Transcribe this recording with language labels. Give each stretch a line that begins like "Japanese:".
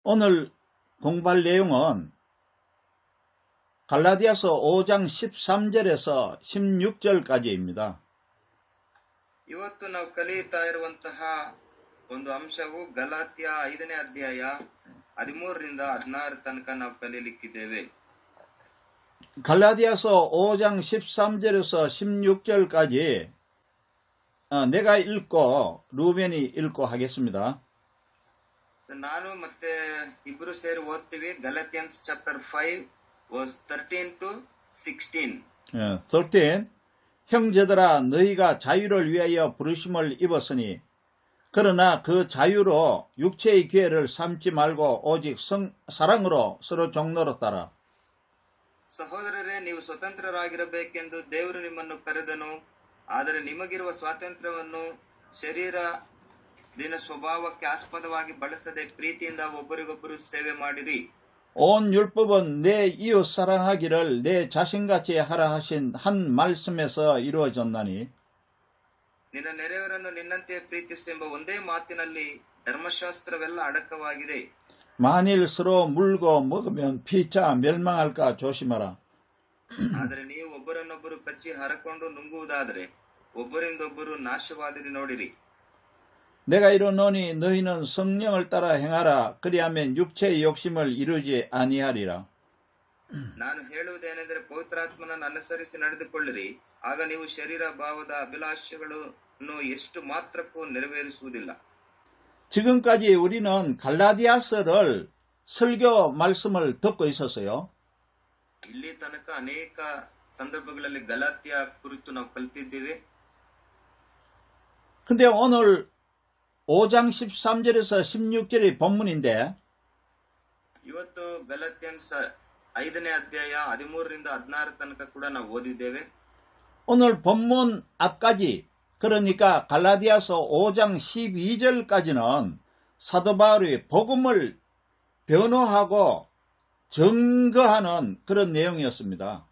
Korean: 오늘 공부할 내용은 갈라디아서 5장 13절에서 16절까지입니다.
Kannada: ಇವತ್ತು ನಾವು ಕಲಿಯುತ್ತಾ ಇರುವಂತಹ ಒಂದು ಅಂಶವು ಗಲಾತ್ಯ 5ನೇ ಅಧ್ಯಾಯ 13ರಿಂದ 16 ತನಕ ನಾವು ಕಲಿಯಲಿಕ್ಕಿದ್ದೇವೆ.
Korean: 갈라디아서 5장 13절에서 16절까지 내가 읽고 루벤이 읽고 하겠습니다.
Kannada: ನಾನು ಮತ್ತೆ ಇಬ್ರು ಸೇರಿ ಓದ್ತೀವಿ.
English: Galatians chapter 5 verse 13 to 16. 13.
Korean: 형제들아 너희가 자유를 위하여 부르심을 입었으니 그러나 그 자유로 육체의 기회를 삼지 말고 오직 사랑으로 서로 종로로 따라.
Kannada: ಸಹೋದರರೇ, ನೀವು ಸ್ವತಂತ್ರರಾಗಿರಬೇಕೆಂದು ದೇವರು ನಿಮ್ಮನ್ನು ಕರೆದನು. ಆದರೆ ನಿಮಗಿರುವ ಸ್ವಾತಂತ್ರ್ಯವನ್ನು ಶರೀರ ದಿನ ಸ್ವಭಾವಕ್ಕೆ ಆಸ್ಪದವಾಗಿ ಬಳಸದೆ ಪ್ರೀತಿಯಿಂದ ಒಬ್ಬರಿಗೊಬ್ಬರು ಸೇವೆ ಮಾಡಿರಿ.
Korean: 온 율법은 내 이웃 사랑하기를 내 자신같이 하라 하신 한 말씀에서 이루어졌나니.
Kannada: ನಿನ್ನ ನೆರೆಯವರನ್ನು ನಿನ್ನಂತೆ ಪ್ರೀತಿಸು ಎಂಬ ಒಂದೇ ಮಾತಿನಲ್ಲಿ ಧರ್ಮಶಾಸ್ತ್ರವೆಲ್ಲ ಅಡಕವಾಗಿದೆ.
Korean: 만일 서로 물고 먹으면 피차 멸망할까 조심하라.
Kannada: ಆದರೆ ನೀವು ಒಬ್ಬರನ್ನೊಬ್ಬರು ಕಚ್ಚಿ ಹರಕೊಂಡು ನುಂಗುವುದಾದರೆ ಒಬ್ಬರಿಂದೊಬ್ಬರು ನಾಶವಾದಿರಿ ನೋಡಿರಿ.
Korean: 내가 이르노니 너희는 성령을 따라 행하라. 그리하면 육체의 욕심을 이루지 아니하리라.
Kannada: ನಾನು ಹೇಳುವುದೇನೆಂದರೆ ಪವಿತ್ರಾತ್ಮನನ್ನು ಅನುಸರಿಸಿ ನಡೆದುಕೊಳ್ಳಿರಿ. ಆಗ ನೀವು ಶರೀರ ಭಾವದ ಅಭಿಲಾಷೆಗಳನ್ನು ಎಷ್ಟು ಮಾತ್ರಕ್ಕೂ ನೆರವೇರಿಸುವುದಿಲ್ಲ.
Korean: 지금까지 우리는 갈라디아서를 설교 말씀을 듣고 있었어요.
Kannada: ಇಲ್ಲಿ ತನಕ ಅನೇಕ ಸಂದರ್ಭಗಳಲ್ಲಿ ಗಲಾತ್ಯ ಕುರಿತು ನಾವು ಕಲಿತಿದ್ದೇವೆ.
Korean: 근데 오늘 5장 13절에서 16절이 본문인데
Kannada: ಇವತ್ತು ಗಲಾತ್ಯನ್ಸ್ 5ನೇ ಅಧ್ಯಾಯ 13ರಿಂದ 16 ತನಕ ಕೂಡ ನಾವು ಓದಿದ್ದೇವೆ.
Korean: 오늘 본문 앞까지 그러니까 갈라디아서 5장 12절까지는 사도 바울이 복음을 변호하고 증거하는 그런 내용이었습니다.